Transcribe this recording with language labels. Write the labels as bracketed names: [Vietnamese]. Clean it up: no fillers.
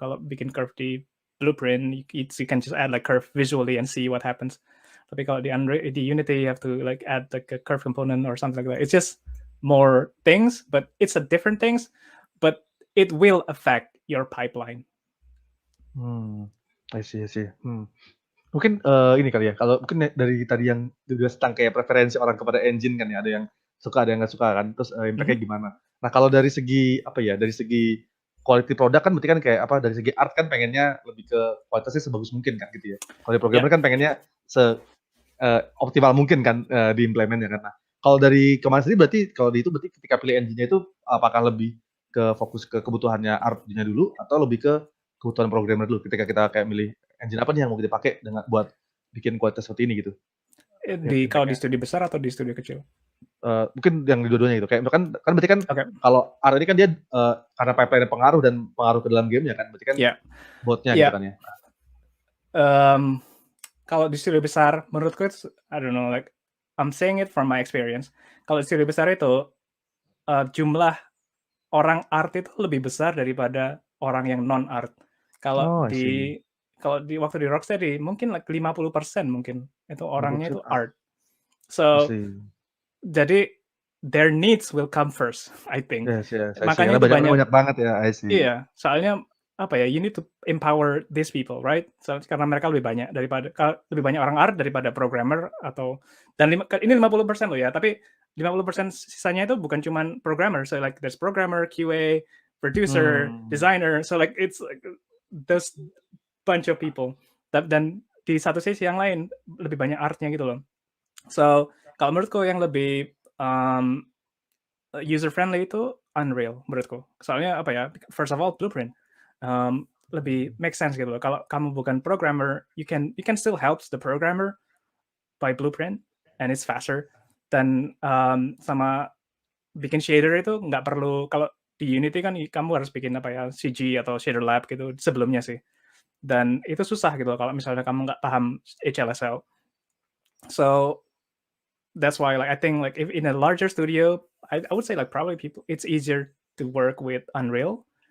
[Indonesian] Kalau bikin curve di Blueprint, [English] you can just add like curve visually and see what happens. [Indonesian] Tapi kalau di Unity, [English] you have to like add like a curve component or something like that. It's just more things, but it's a different things, but it will affect your pipeline. I see. [Indonesian] Mungkin ini kali ya, kalau mungkin dari tadi yang juga tentang kayak preferensi orang kepada engine kan ya, ada yang suka, ada yang nggak suka kan, terus impact-nya gimana. Nah kalau dari segi apa ya, dari segi quality product kan berarti kan kayak apa, dari segi art kan pengennya lebih ke kualitasnya sebagus mungkin kan gitu ya. Kalau di programmer kan pengennya optimal mungkin kan diimplement ya kan. Nah kalau dari kemarin sendiri berarti kalau di itu berarti ketika pilih engine-nya itu apakah lebih ke fokus ke kebutuhannya artnya dulu atau lebih ke kebutuhan programmer dulu ketika kita kayak milih engine apa nih yang mau kita pakai dengan buat bikin kualitas seperti ini gitu? Kalau di studio besar atau di studio kecil? Mungkin yang di dua-duanya gitu. Kayak kan berarti kan kalau art ini kan dia karena pipeline pengaruh dan pengaruh ke dalam gamenya kan, berarti kan botnya gitu kan ya. Kalau di studio besar, menurutku itu, [English] I don't know, like I'm saying it from my experience. [Indonesian] Kalau di studio besar itu jumlah orang art itu lebih besar daripada orang yang non art. Kalau waktu di Rocksteady mungkin like 50% mungkin itu orangnya itu art. [English] So jadi their needs will come first, I think. Yes. [Indonesian] Makanya itu banyak banget ya, [English] I see. [Indonesian] Iya, soalnya apa ya? [English] You need to empower these people, right? [Indonesian] So, karena mereka lebih banyak orang art daripada programmer dan ini 50% loh ya, tapi 50% sisanya itu bukan cuman programmer. [English] So like there's programmer, QA, producer, designer. So like it's like those bunch of people. [Indonesian] Dan di satu sisi yang lain lebih banyak artnya gitu loh. So kalau menurutku yang lebih user friendly itu Unreal menurutku. Soalnya apa ya? [English] First of all, [Indonesian] Blueprint lebih make sense gitu loh. Kalau kamu bukan programmer, [English] you can still help the programmer by Blueprint and it's faster. [Indonesian] Dan sama bikin shader itu nggak perlu, kalau di Unity kan kamu harus bikin apa ya, CG atau shader lab gitu sebelumnya sih. Dan itu susah gitu loh kalau misalnya kamu nggak paham HLSL. [English] So that's why like I think like if in a larger studio, I would say like probably it's easier to work with Unreal.